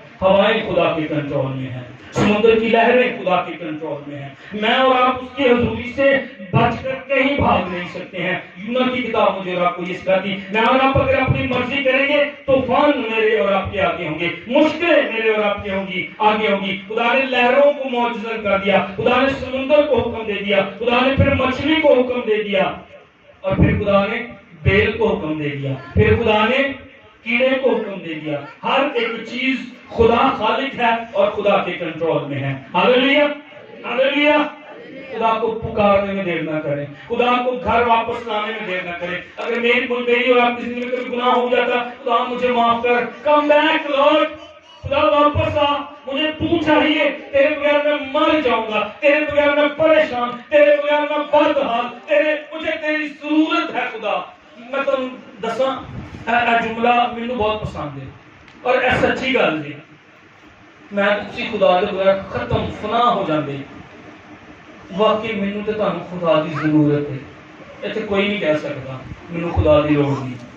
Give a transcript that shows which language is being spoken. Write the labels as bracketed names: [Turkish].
[Urdu] ہوائیں خدا کے کنٹرول میں ہیں، سمندر کی لہریں خدا کے کنٹرول میں ہیں. میں اور آپ اس کی حضوری سے بچ کر کہیں بھاگ نہیں سکتے ہیں. یونا کی کتاب مجھے اور آپ کو یہ سکھاتی، میں اور آپ اگر اپنی مرضی کریں گے طوفان میرے اور آپ کے آگے ہوں گے، مشکلیں میرے اور آپ کے ہوں گی، آگے ہوں گی. خدا نے لہروں کو معجزہ کر دیا، خدا نے سمندر کو حکم دے دیا، خدا نے پھر مچھلی کو حکم دے دیا، اور پھر خدا نے بیل کو حکم دے دیا، پھر خدا نے کیڑے کو حکم دے دیا. ہر ایک چیز خدا خالق ہے اور خدا کے کنٹرول میں ہے. ہاللیلویا، ہاللیلویا. خدا کو پکارنے میں دیر نہ کریں، خدا کو گھر واپس لانے میں دیر نہ کریں. اگر میری اور آپ کی زندگی میں کوئی گناہ ہو جاتا، خدا مجھے معاف کر، [English] come back lord, [Urdu] خدا واپس آ، مجھے تو چاہیے. تیرے بغیر میں مر جاؤں گا، تیرے بغیر میں پریشان، تیرے بغیر میں بدحال، مجھے تیری ضرورت ہے. [Punjabi] خدا میں تم دساں جملہ مینوں بہت پسند ہے اور اے سچی گل جی. میں تسی خدا دے بغیر ختم فنا ہو جاندے. واقعی مینوں تے تانوں خدا دی ضرورت ہے. ایتھے کوئی نہیں کہہ سکتا مینوں خدا دی لوڑ نہیں.